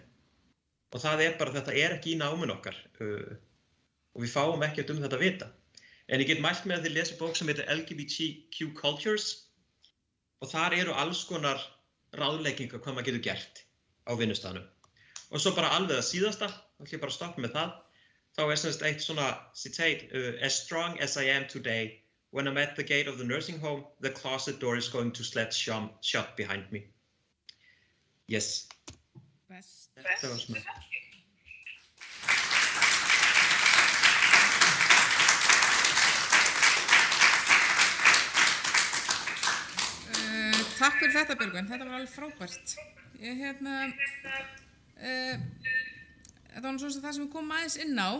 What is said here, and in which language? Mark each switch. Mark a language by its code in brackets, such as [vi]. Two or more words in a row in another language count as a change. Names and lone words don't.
[is] Og það bara, þetta ekki í náminu okkar og við fáum ekkert þetta vita. En ég get mælt með að þið lesa bók sem heitir [en] LGBTQ Cultures [is] og þar eru alls konar ráðleggingar hvað maður getur gert á vinnustaðnum. Og svo bara alveg að síðasta, þá ætla ég bara að stoppa með það, þá sem sagt eitt svona citate, [en] as strong as I am today, when I'm at the gate of the nursing home, the closet door is going to slat shut behind me. Yes. Best. [is] Þetta var svona. Takk fyrir þetta, Björgvin. Þetta var alveg frábært. Þetta var svona það sem við komum aðeins inn á.